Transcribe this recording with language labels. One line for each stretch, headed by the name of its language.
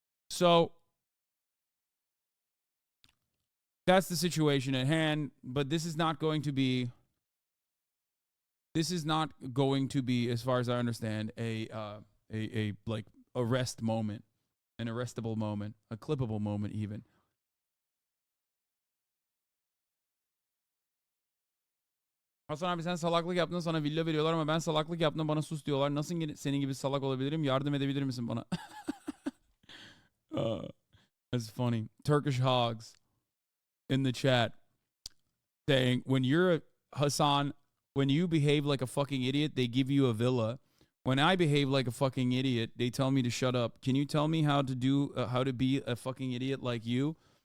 English: So that's the situation at hand, but this is not going to be, as far as I understand, a like arrest moment, an arrestable moment, a clippable moment even.
Turkish: Hasan abi sen salaklık yaptın, sana villa veriyorlar ama ben salaklık yaptım, bana sus diyorlar. Nasıl senin gibi salak olabilirim? Yardım edebilir misin bana?
English: That's funny. Turkish Hogs in the chat saying, when you're Hasan, when you behave like a fucking idiot, they give you a villa. When I behave like a fucking idiot, they tell me to shut up. Can you tell me how to be a fucking idiot like you?